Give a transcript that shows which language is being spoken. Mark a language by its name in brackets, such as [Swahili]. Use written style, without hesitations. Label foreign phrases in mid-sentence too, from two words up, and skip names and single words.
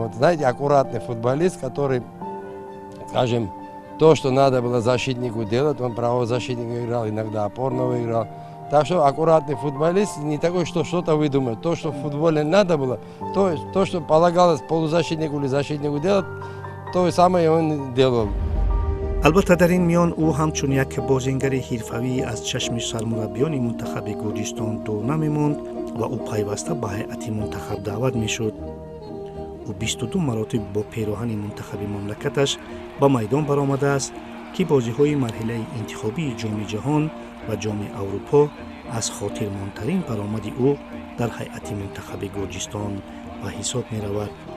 [Russian] Вот, знаете, аккуратный футболист, который, скажем, то, что надо было защитнику делать, он правозащитника играл, иногда опорного играл. Так что аккуратный футболист, не такой, что что-то выдумать. То, что в футболе надо было, то, что полагалось полузащитнику или защитнику делать, то самое он делал. [Tajik] албатта дар ин миён ӯ ҳамчун як бозингари ҳирфавӣ аз чашми сармураббиёни мунтахаби Гурҷистон дур намемонд ва ӯ пайваста ба ҳайати мунтахаб даъват мешуд. ӯ 22 маротиб бо пироҳани мунтахаби мамлакаташ ба майдон баромадааст, ки бозиҳои марҳилаи интихобии ҷоми ҷаҳон ва ҷоми аврупо аз хотирмонтарин баромади ӯ дар ҳайати мунтахаби Гурҷистон ба ҳисоб меравад.